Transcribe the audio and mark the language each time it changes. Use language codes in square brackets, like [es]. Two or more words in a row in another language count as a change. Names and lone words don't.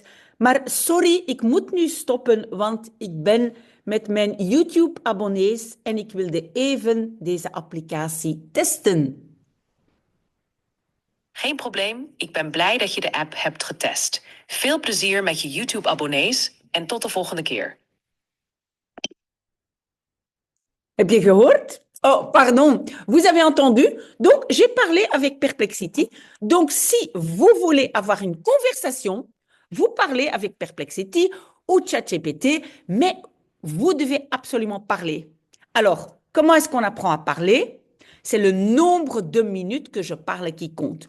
[nl] Maar sorry, ik moet nu stoppen, want ik ben met mijn YouTube-abonnees en ik wilde even deze applicatie testen. Geen probleem, ik ben blij dat je de app hebt getest. Veel plezier met je YouTube-abonnees en tot de volgende keer. Heb je gehoord? [fr] Oh, pardon, vous avez entendu? Donc, j'ai parlé avec Perplexity. Donc, si vous voulez avoir une conversation, vous parlez avec Perplexity ou ChatGPT, mais vous devez absolument parler. Alors, comment est-ce qu'on apprend à parler? C'est le nombre de minutes que je parle qui compte.